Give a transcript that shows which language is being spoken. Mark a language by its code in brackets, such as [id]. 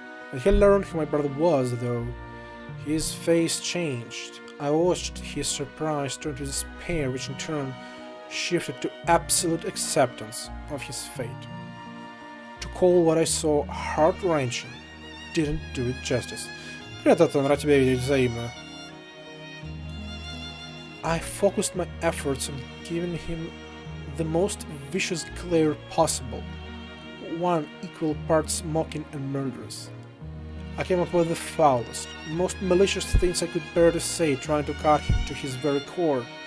[en] When he learned who my brother was, though, his face changed. I watched his surprise turn to despair, which in turn shifted to absolute acceptance of his fate. To call what I saw heart-wrenching didn't do it justice. [ru] Привет, рад тебя видеть взаимно. [en] I focused my efforts on giving him the most vicious glare possible, one equal parts mocking and murderous. I came up with the foulest, most malicious things I could bear to say, trying to cut him to his very core.